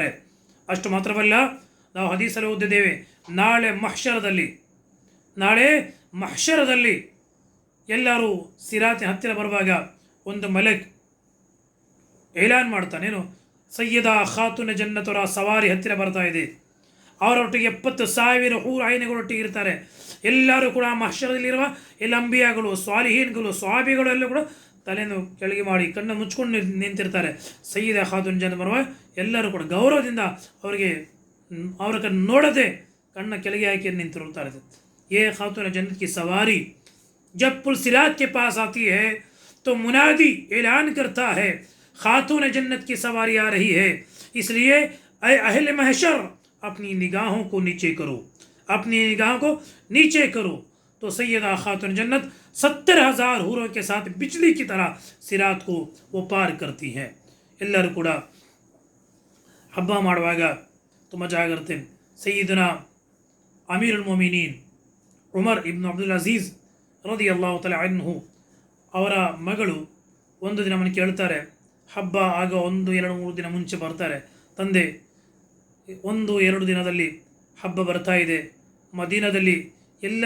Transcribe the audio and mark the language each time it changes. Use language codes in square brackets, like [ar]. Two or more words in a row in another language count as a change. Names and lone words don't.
[kn] ಅಷ್ಟು ಮಾತ್ರವಲ್ಲ, ನಾವು ಹದೀಸಲ್ಲಿ ಓದಿದ್ದೇವೆ, ನಾಳೆ ಮಹ್ಶರದಲ್ಲಿ ಎಲ್ಲರೂ ಸಿರಾತಿನ ಹತ್ತಿರ ಬರುವಾಗ ಒಂದು ಮಲಕ್ ಏಲಾನ್ ಮಾಡ್ತಾನೇನು, ಸಯ್ಯದ ಖಾತೂನ ಜನ್ನತ್ ಅವರ ಸವಾರಿ ಹತ್ತಿರ ಬರ್ತಾ ಇದೆ, ಅವರೊಟ್ಟಿಗೆ 70,000 ಹೂರು ಆಯ್ನೆಗಳೊಟ್ಟಿಗೆ ಇರ್ತಾರೆ। ಎಲ್ಲರೂ ಕೂಡ ಮಹ್ಶರದಲ್ಲಿರುವ ಎಲ್ಲ ಅಂಬಿಯಾಗಳು, ಸ್ವಾಲಿಹೀನ್ಗಳು, ಸ್ವಾಬಿಗಳು ಎಲ್ಲ ಕೂಡ ತಲೆಯನ್ನು ಕೆಳಗೆ ಮಾಡಿ ಕಣ್ಣು ಮುಚ್ಕೊಂಡು ನಿಂತಿರ್ತಾರೆ। ಸಯ್ಯದ ಖಾತೂನ್ ಜನ್ನತ್ ಬರುವ ಎಲ್ಲರೂ ಕೂಡ ಗೌರವದಿಂದ ಅವರ ಕಣ್ಣು ನೋಡದೆ ಕಣ್ಣ ಕೆಳಗೆ ಹಾಕಿ ನಿಂತಿರುತ್ತಾರೆ। [hi] ये खातून जन्नत की सवारी जब पुल सिरात के पास आती है तो मुनादी ऐलान करता है, खातून जन्नत की सवारी आ रही है, इसलिए ऐ अहले महशर अपनी निगाहों को नीचे करो, अपनी निगाहों को नीचे करो। तो सैयदा खातून जन्नत 70,000 हूरों के साथ बिजली की तरह सिरात को वो पार करती हैं। [kn] ಎಲ್ಲರೂ ಕೂಡ ಹಬ್ಬ ಮಾಡುವಾಗ ತುಂಬ ಜಾಗ್ರತೆ। ಸಯ್ಯಿದನ [ar] أمير المؤمنين [kn] ಉಮರ್ ಇಬ್ನ್ ಅಬ್ದುಲ್ ಅಜೀಜ್ [ar] رضي الله تعالى عنه [kn] ಅವರ ಮಗಳು ಒಂದು ದಿನ ಮನೆ ಕೇಳ್ತಾರೆ, ಹಬ್ಬ ಆಗ 1-2-3 ದಿನ ಮುಂಚೆ ಬರ್ತಾರೆ, ತಂದೆ 1-2 ದಿನದಲ್ಲಿ ಹಬ್ಬ ಬರ್ತಾ ಇದೆ, ಮದೀನಾದಲ್ಲಿ ಎಲ್ಲರ